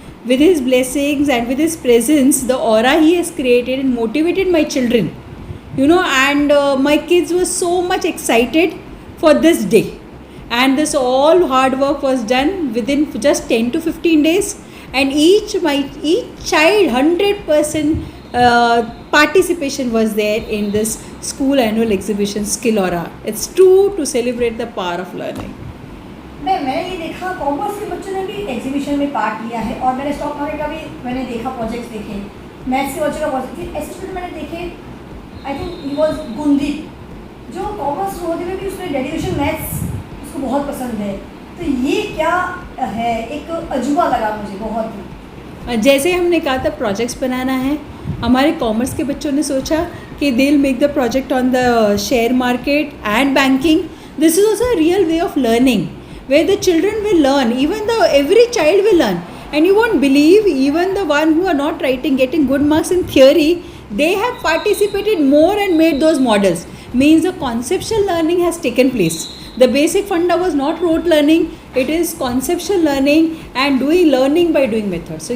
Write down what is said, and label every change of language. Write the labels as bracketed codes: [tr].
[en] With his blessings and with his presence, the aura he has created and motivated my children, and my kids were so much excited for this day, and this all hard work was done within just 10 to 15 days, and each child 100% participation was there in this school annual exhibition Skillora. It's true to celebrate the power of learning. [hi] मैंने ये देखा commerce के बच्चों ने भी exhibition में part लिया है, और मैंने स्टॉक मार्केट का भी मैंने देखा, प्रोजेक्ट्स देखे, मैथ्स के बच्चों का प्रोजेक्ट, फिर ऐसे स्टूडेंट मैंने देखे, [en] I think he was गुंदी, [hi] जो कॉमर्स होते हुए भी उसमें डेरिवेशन मैथ्स उसको बहुत पसंद है। तो तो ये क्या है, एक अजूबा लगा मुझे बहुत ही। जैसे हमने कहा था प्रोजेक्ट्स बनाना है, हमारे कॉमर्स के बच्चों ने सोचा कि [en] They will make the project on the share market and banking. This is also a real way of learning where the children will learn, even though every child will learn, and you won't believe, even the one who are not writing getting good marks in theory, they have participated more and made those models. Means the conceptual learning has taken place. The basic funda was not rote learning, it is conceptual learning and doing learning by doing methods.